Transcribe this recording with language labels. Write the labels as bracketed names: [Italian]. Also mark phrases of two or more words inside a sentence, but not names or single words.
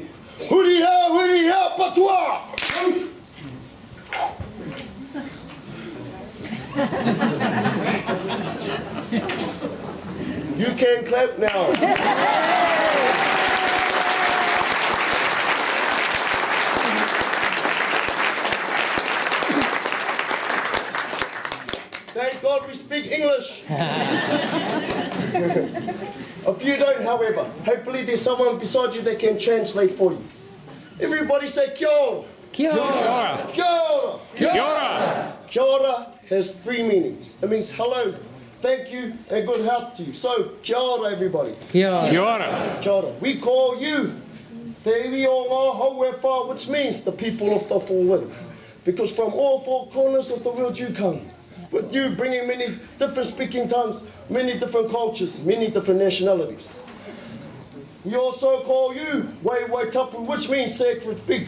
[Māori] Huri hea, patua! [English] You can clap now. Thank God we speak English. If you don't, however, hopefully there's someone beside you that can translate for you. Everybody say [Māori] kia ora. Kia ora. Kia ora. Kia ora. Kia ora [English] has three meanings. It means hello, thank you, and good health to you. So, [Māori] kia ora, everybody. Kia ora. Kia ora. Kia ora. [English] We call you [Māori] Te iwi o ngā hauefa, [English] which means the people of the four winds. Because from all four corners of the world you come. With you bringing many different speaking tongues, many different cultures, many different nationalities. We also call you [Māori] Wai Tapu, [English] which means sacred feet.